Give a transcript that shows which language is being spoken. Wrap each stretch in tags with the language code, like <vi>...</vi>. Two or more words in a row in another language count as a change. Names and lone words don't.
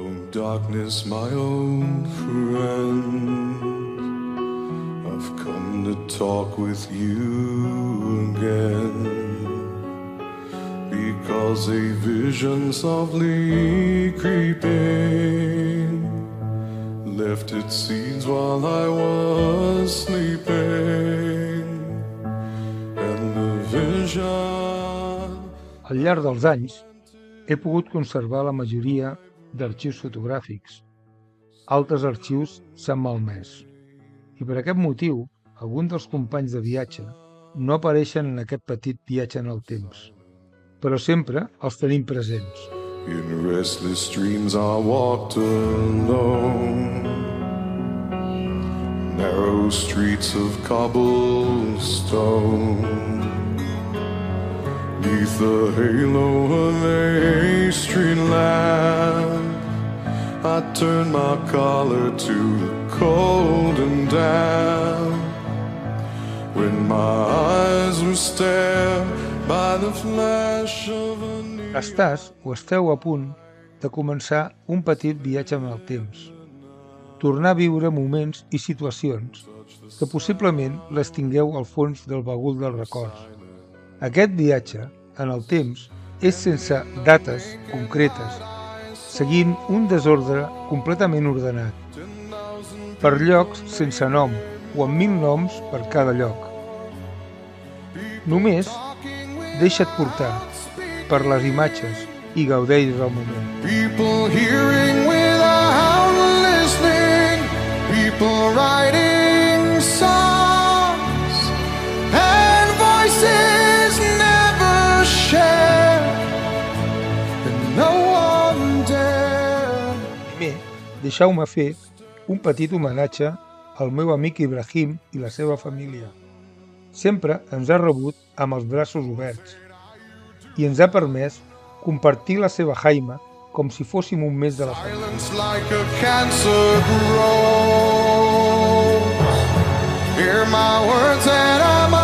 <en>darkness, my old friend, I've come to talk with you again, because a vision softly creeping left its seeds while I was sleeping, and the vision...</en> <ca>Al llarg dels anys, he pogut conservar la majoria d'arxius fotogràfics. Altres arxius s'han malmès. I per aquest motiu, alguns dels companys de viatge no apareixen en aquest petit viatge en el temps. Però sempre els tenim presents.</ca> <en>In restless dreams I walked alone, narrow streets of cobblestone, neath the halo of a street lamp, I turned my collar to the cold and damp, when my eyes were stared by the flash of a neon.</en> <ca>Estàs o esteu a punt de començar un petit viatge en el temps. Tornar a viure moments i situacions que possiblement les tingueu al fons del bagul dels records. Aquest viatge en el temps és sense dates concretes, seguint un desordre completament ordenat, per llocs sense nom o amb 1000 noms per cada lloc. Només deixa't portar per les imatges i gaudeix del moment.</ca> <en>People hearing without listening, people writing songs, and voices never shared, and no one dared.</en> <ca>Primer, deixeu-me fer un petit homenatge al meu amic Ibrahim i la seva família. Sempre ens ha rebut amb els braços oberts i ens ha permès compartir la seva jaima com si fóssim un mes de la família.</ca> <en>Silence like a cancer grows. Hear my words and I</en>